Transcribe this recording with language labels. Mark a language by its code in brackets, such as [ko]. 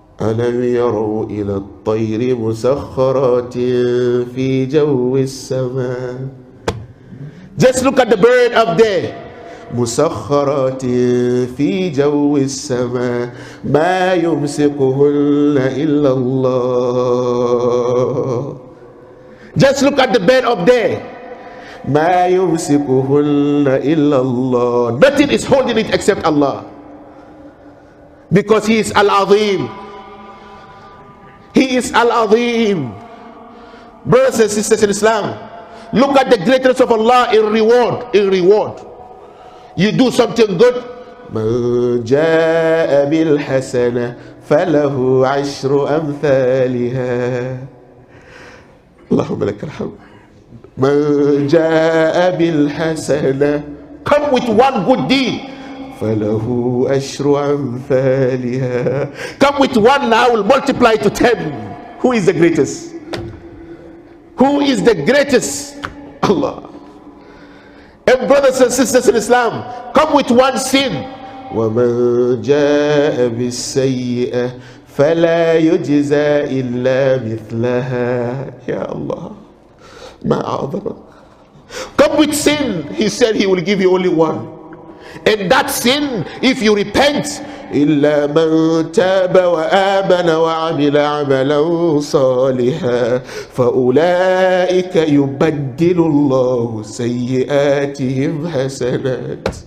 [ar] ألم يروا إلى الطير مسخرات في جو السماء. [en] Just look at the bird up there. [ar] مسخرات في جو السماء ما يمسكهن إلا الله. [en] Just look at the bird up there. [ar] ما يمسكهن إلا الله. [en] Nothing is holding it except Allah, because He is Al-Azim. He is Al-Azim. Brothers and sisters in Islam, look at the greatness of Allah in reward. In reward, you do something good, [ar] من جاء بالحسنة فله عشر أمثالها. اللهم لك الحمد. من جاء بالحسنة, [en] come with one good deed, [ar] فله أشر أمثالها. [en] Come with one, I will multiply to 10. Who is the greatest? Who is the greatest? Allah. And brothers and sisters in Islam, come with one sin. [ar] وَمَنْ جَاءَ بِالسَّيِّئَةِ فَلَا يُجْزَى إِلَّا مِثْلَهَا. [en] Ya Allah, [ar] ما أعظمك. [en] Come with sin, He said He will give you only one. And that sin, if you repent, [ar] إلا من تاب وآمن وعمل عملا صالحا فأولئك يبدل الله سيئاتهم حسنات.